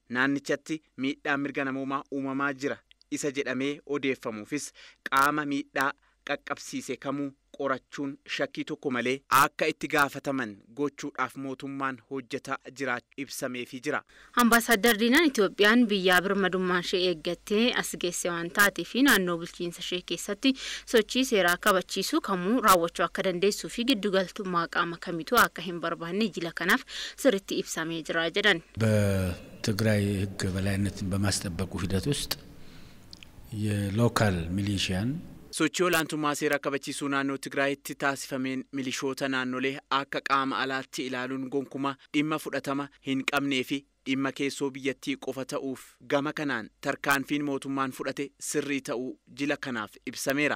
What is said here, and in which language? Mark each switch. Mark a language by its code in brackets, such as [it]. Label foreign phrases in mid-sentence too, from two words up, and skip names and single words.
[om] Naannichatti miidhaan mirga namoomaa uumamaa jira isa jedhamee odeeffamuufis qaama miidhaa qaqqabsiise kamuu qorachuun shakkii tokko malee akka itti gaafataman gochuudhaaf mootummaan hojjetaa jiraachuu ibsameefii jira. Ambaasaadder Diinaan Itoophiyaan biyya birmadummaa ishee eeggattee as geesse waan taateef naannoo bulchiinsa ishee keessatti sochii seeraa kabachiisuu kamuu raawwachuu akka dandeessuu fi giddugaltummaa qaama kamiituu akka hin barbaanne jila kanaaf sirriitti ibsamee jira jedhan. [am] በትግራይ ህግ በላይነትን በማስጠበቁ ሂደት ውስጥ የሎካል ሚሊሺያን [om] Sochii olaantummaa seera kabachiisuu naannoo Tigraayitti taasifameen milishoota naannolee akka qaama alaatti ilaaluun gonkumaa dhimma fudhatama hin qabnee fi dhimma keessoo biyyattii qofa ta'uuf gama kanaan tarkaanfiin mootummaan fudhate sirrii ta'uu jila kanaaf ibsameera.